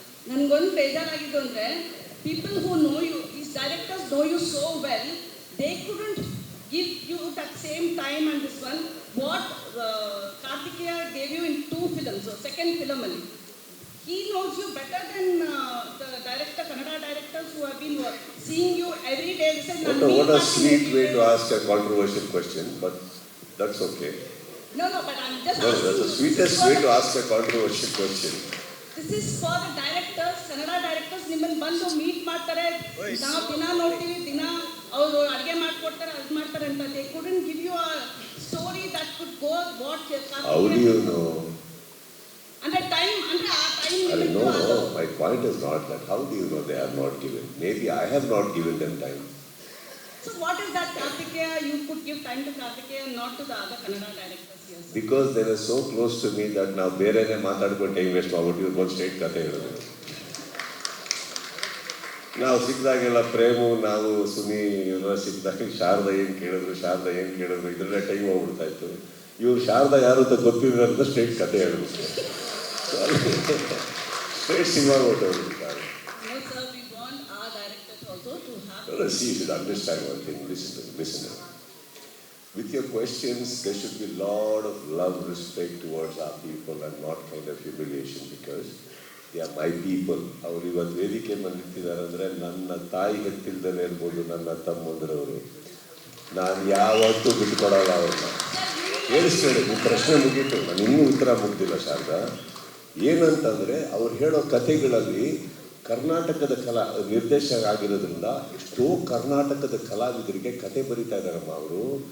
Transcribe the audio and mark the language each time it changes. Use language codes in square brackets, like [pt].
[kn] ನನಗೊಂದು ಬೇಜಾರಾಗಿದ್ದು ಅಂದರೆ [en] People who know you, these directors know you so well, they couldn't give you that same time and this one what Kartikeya gave you in 2 films. So second film ಅಲ್ಲಿ he knows you better than the director, Kannada directors who have been seeing you every day. They said, What a sweet way to ask a controversial question, but that's okay. No, but I'm just No, asking that's the you, sweetest way to ask a controversial question. This is for the directors, Kannada directors, [kn] ನಿಮ್ಮನ್ನು ಬಂದು meet ಮಾಡ್ತಾರೆ, ನಾವು ದಿನ ನೋಡ್ತೀವಿ, ದಿನ ಅವರು ಅಡುಗೆ ಮಾಡ್ಕೊಡ್ತಾರೆ, ಅದು ಮಾಡ್ತಾರೆ ಅಂತ. [en] They couldn't give you a story that could go what How do you know? [kn] ಅಂದ್ರೆ ಟೈಮ್ ಅಂದ್ರೆ ಆ time [en] No, my point is not that. How do you know they have not given? Maybe I have not given them time. So what is that Kartikeya you could give time to Kartikeya and not to the other Kannada directors? Yes. Because they were so close to me that [kn] ನಾವು ಬೇರೆನೇ ಮಾತಾಡ್ಕೊಂಡು time waste ಮಾಡ್ಬಿಟ್ಟು ಇವ್ರು ಒಂದು straight ಕತೆ ಹೇಳಿದ್ರು. ನಾವು ಸಿಕ್ಕಿದಾಗೆಲ್ಲ frame, ನಾವು ಸುನಿ ಎಲ್ಲ ಸಿಕ್ಕಿದಾಗ ಶಾರದಾ ಏನು ಕೇಳಿದ್ರು ಇದರಲ್ಲೇ ಟೈಮ್ ಹೋಗ್ಬಿಡ್ತಾ ಇತ್ತು. ಇವ್ರು ಶಾರದಾ ಯಾರು ಅಂತ ಗೊತ್ತಿದ್ರೆ ಅಂತ ಸ್ಟ್ರೈಟ್ ಕತೆ ಹೇಳಿದ್ರು. Straight cinema ಹೊರಟೋಗ್ಬಿಡ್ತಾರೆ. [en] No sir, we want our directors also to have. See, you should understand one thing. Listen. With your questions, there should be a lot of love, respect towards our people and not kind of humiliation because they are my people. [kn] ಅವರು ಇವತ್ತು ವೇದಿಕೆ ಮೇಲೆ ನಿಂತಿದ್ದಾರೆ ಅಂದರೆ ನನ್ನ ತಾಯಿ ಗೊತ್ತಿಲ್ಲದೇ ಇರ್ಬೋದು, ನನ್ನ ತಮ್ಮಂದಿರವರು. ನಾನು ಯಾವತ್ತೂ ಬಿಟ್ಕೊಡಲ್ಲ ಅವ್ರನ್ನ. ಕೇಳಿಸ್ಬೇಡಿ, ನಿಮ್ಮ ಪ್ರಶ್ನೆ ಮುಗೀತು, ನಾನು ಇನ್ನೂ ಉತ್ತರ ಮುಗ್ದಿಲ್ಲ ಶಾರದಾ. ಏನಂತಂದರೆ ಅವ್ರು ಹೇಳೋ ಕಥೆಗಳಲ್ಲಿ ಕರ್ನಾಟಕದ ನಿರ್ದೇಶಕ ಆಗಿರೋದ್ರಿಂದ ಎಷ್ಟೋ ಕರ್ನಾಟಕದ ಕಲಾವಿದರಿಗೆ ಕತೆ ಬರೀತಾ ಇದ್ದಾರಮ್ಮ ಅವರು.